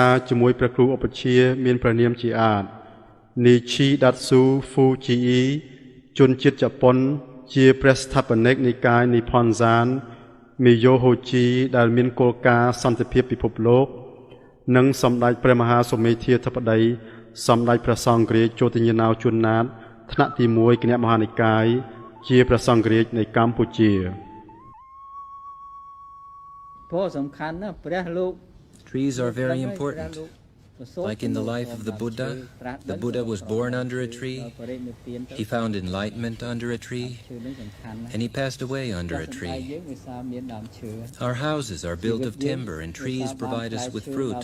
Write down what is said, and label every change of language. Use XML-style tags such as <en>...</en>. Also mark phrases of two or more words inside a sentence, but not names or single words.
<km>ជាមួយព្រះគ្រូឧបជាមានព្រះនាមជាអាចនីឈីដាត់ស៊ូហ្វូជីអ៊ីជនជាតិជប៉ុនជាព្រះស្ថាបនិកនិកាយនិផនសានមីយ៉ូហូជីដែលមានគោលការណ៍សន្តិភាពពិភពលោកនិងសម្ដេចព្រះមហាសូមេធាធិបតីសម្ដេចព្រះសង្ឃរាជចូលទញ្ញាណោជួនណាតថ្នាក់ទី1គណៈមហានិកាយជាព្រះសង្ឃរាជនៃកម្ពុជា ព្រោះសំខាន់ណាស់ព្រះលោក</km> <en>Trees are very important. Like in the life of the Buddha was born under a tree, he found enlightenment under a tree, and he passed away under a tree. Our houses are built of timber, and trees provide us with fruit.</en>